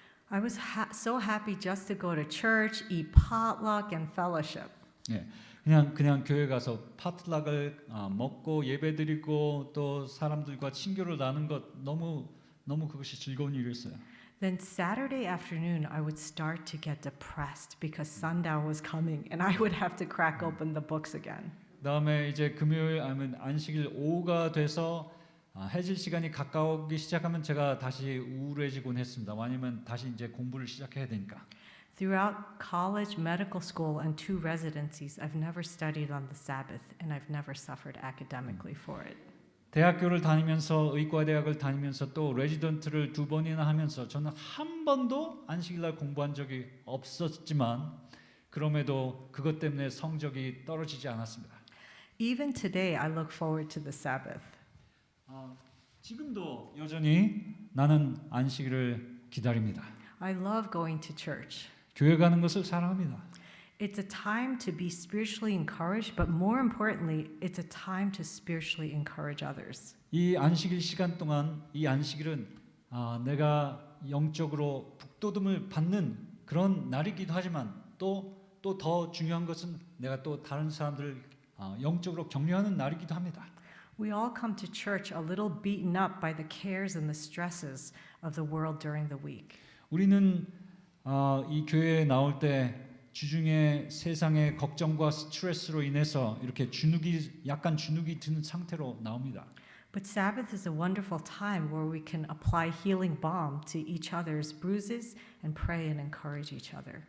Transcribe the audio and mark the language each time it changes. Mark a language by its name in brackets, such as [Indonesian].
[English] I was so happy just to go to church, eat potluck and fellowship. [Korean] 예, 그냥 교회 가서 파틀락을 먹고 예배드리고 또 사람들과 친교를 나눈 것 너무 그것이 즐거운 일이었어요. [English] Then Saturday afternoon, I would start to get depressed because sundown was coming and I would have to crack open the books again. [Korean] 그다음에 이제 금요일 아니면 안식일 오후가 돼서 해질 시간이 가까우기 시작하면 제가 다시 우울해지곤 했습니다. 왜냐면 다시 이제 공부를 시작해야 되니까. [English] Throughout college, medical school, and 2 residencies, I've never studied on the Sabbath and I've never suffered academically for it. [Korean] 대학교를 다니면서 의과대학을 다니면서 또 레지던트를 2번이나 하면서 저는 한 번도 안식일날 공부한 적이 없었지만 그럼에도 그것 때문에 성적이 떨어지지 않았습니다. [English] Even today, I look forward to the Sabbath. [Korean] 지금도 여전히 나는 안식일을 기다립니다. [English] I love going to church. [Korean] 교회 가는 것을 사랑합니다. [English] It's a time to be spiritually encouraged, but more importantly, it's a time to spiritually encourage others. [Korean] 이 안식일 시간 동안 이 안식일은 내가 영적으로 북돋움을 받는 그런 날이기도 하지만 또 더 중요한 것은 내가 또 다른 사람들을 영적으로 격려하는 날이기도 합니다. [English] We all come to church a little beaten up by the cares and the stresses of the world during the week. [Korean] 우리는 이 교회에 나올 때 주중에 세상의 걱정과 스트레스로 인해서 이렇게 약간 주눅이 드는 상태로 나옵니다. [English] But Sabbath is a wonderful time where we can apply healing balm to each other's bruises and pray and encourage each other.